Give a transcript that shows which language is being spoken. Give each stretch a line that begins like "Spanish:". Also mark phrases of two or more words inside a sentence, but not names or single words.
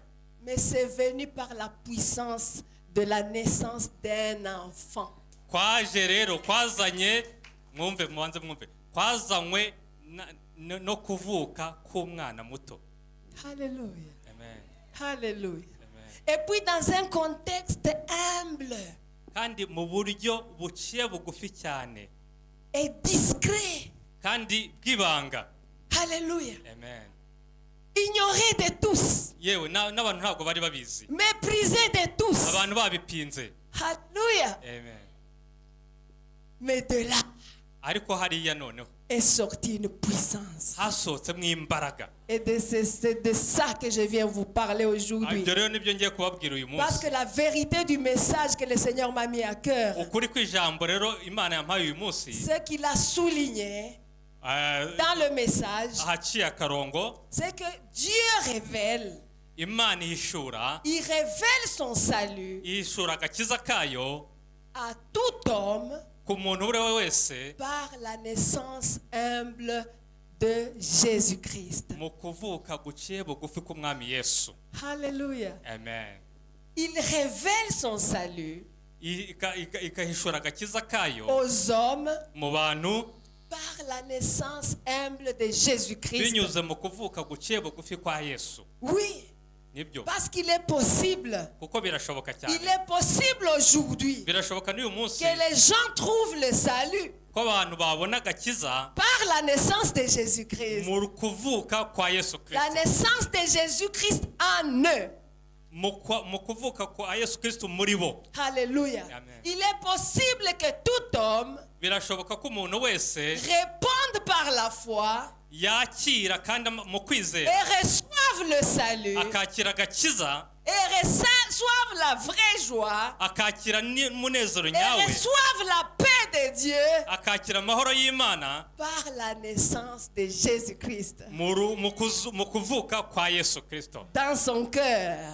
French: mais c'est venu par la puissance de la naissance d'un enfant.
Kinyarwanda: kwaje rero kwazanye, mwumve mubanze mwumve, kwazanywe no kuvuka k'umwana muto.
French: Alléluia. Amen. Alléluia. Amen. Et puis dans un contexte humble
Kinyarwanda: kandi mu buryo buciye bugufi cyane
French: et discret.
Kinyarwanda: kandi bw'ibanga.
French: Alléluia. Amen. Ignoré de tous.
Kinyarwanda: yewe n'abantu ntabwo bari babizi,
French: Méprisé de tous.
Kinyarwanda: abantu babipinze.
French: Alléluia. Amen. Mais de là
Kinyarwanda: ariko hariya noneho
French: est sortie une puissance.
Kinyarwanda: hasohotsemo imbaraga.
French: Et c'est de ça que je viens vous parler aujourd'hui.
Kinyarwanda: ibyo rero nibyo ngiye kubabwira uyu
French: Parce
Kinyarwanda: munsi.
French: que la vérité du message que le Seigneur m'a mis à cœur,
Kinyarwanda: ukuri kw'ijambo rero Imana yampaye uyu munsi,
French: ce qu'il a souligné dans le message,
Kinyarwanda: ahaciye akarongo,
French: c'est que Dieu révèle,
Kinyarwanda: Imana ihishura,
French: il révèle son salut
Kinyarwanda: ihishura agakiza kayo
French: à tout homme
Kinyarwanda: ku muntu uwo ari we wese
French: par la naissance humble de Jésus-Christ.
Kinyarwanda: mu kuvuka guciye bugufi k'umwami Yesu.
French: Alléluia. Amen. Il révèle son salut
Kinyarwanda: ikahishura agakiza kayo
French: aux hommes
Kinyarwanda: mu bantu
French: par la naissance humble de Jésus-Christ.
Kinyarwanda: binyuze mu kuvuka guciye bugufi kwa Yesu.
French: Oui,
Kinyarwanda: Nibyo,
French: parce qu'il est possible.
Kinyarwanda: kuko birashoboka
French: Il
Kinyarwanda: cyane,
French: est possible aujourd'hui
Kinyarwanda: birashoboka n'uyu munsi
French: que les gens trouvent le salut
Kinyarwanda: ko abantu babona agakiza
French: par la naissance de Jésus-Christ.
Kinyarwanda: mu kuvuka kwa Yesu
French: La
Kinyarwanda: Kristo,
French: naissance de Jésus-Christ en eux.
Kinyarwanda: mu kuvuka kwa Yesu Kristo muri bo.
French: Alléluia. Amen. Il est possible que tout homme
Kinyarwanda: Birashoboka ko umuntu wese
French: réponde par la foi
Kinyarwanda: yakira kandi mu kwizera
French: et reçoive le salut
Kinyarwanda: akakira agakiza,
French: et reçoive la vraie joie
Kinyarwanda: akakira n'umunezero
French: et
Kinyarwanda: nyawe,
French: reçoive la paix de Dieu
Kinyarwanda: akakira amahoro y'Imana
French: par la naissance de Jésus-Christ
Kinyarwanda: mu kuvuka kwa Yesu Kristo
French: dans son cœur.